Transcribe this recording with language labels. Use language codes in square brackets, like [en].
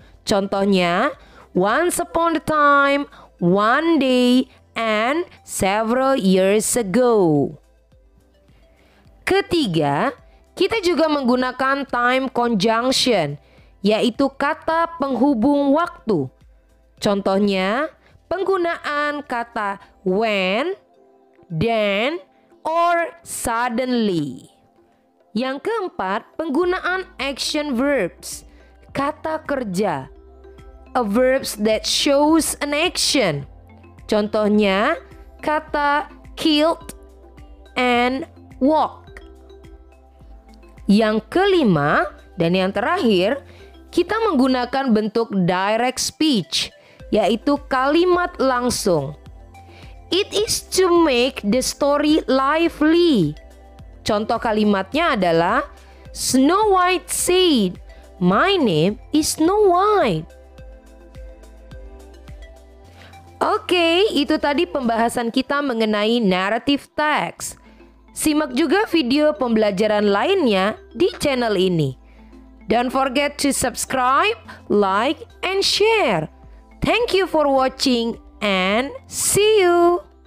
[id] Contohnya, [en] once upon a time, one day, and several years ago. [id] Ketiga, kita juga menggunakan time conjunction, yaitu kata penghubung waktu. Contohnya, penggunaan kata [en] when, then, or suddenly. [id] Yang keempat, penggunaan [en] action verbs, [id] kata kerja, [en] a verbs that shows an action. [id] Contohnya, kata [en] killed and walk. [id] Yang kelima dan yang terakhir, kita menggunakan bentuk direct speech, yaitu kalimat langsung. [en] It is to make the story lively. [id] Contoh kalimatnya adalah [en] Snow White said, "My name is Snow White." [id] Oke, itu tadi pembahasan kita mengenai narrative text. Simak juga video pembelajaran lainnya di channel ini. [en] Don't forget to subscribe, like, and share. Thank you for watching and see you.